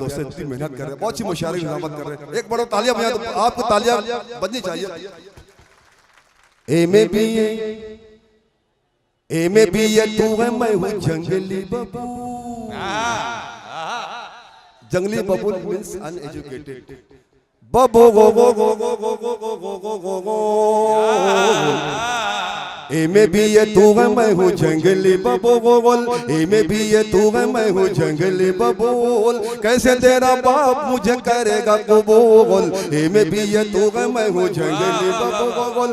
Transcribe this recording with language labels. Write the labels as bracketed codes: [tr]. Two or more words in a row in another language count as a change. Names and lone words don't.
[hi] दोस्तों इतनी मेहनत कर रहे हैं, बहुत सी मुशायरे निजामत कर रहे हैं, एक बड़ा तालियां बजाए तो आपको तालियां बजनी चाहिए। एमे भी ये तू है, मैं हूँ जंगली बबू। [en] जंगली बबूल means uneducated. बबो गो गो गो गो गो गो गो गो गो गो गो, [hi] एमे भी ये तू है, मैं हूँ जंगली बबूल। एमे भी ये तू है, मैं हूँ जंगली बबूल। कैसे तेरा बाप मुझे करेगा कबूल। एमे भी ये तू है, मैं हूँ जंगली बबूल।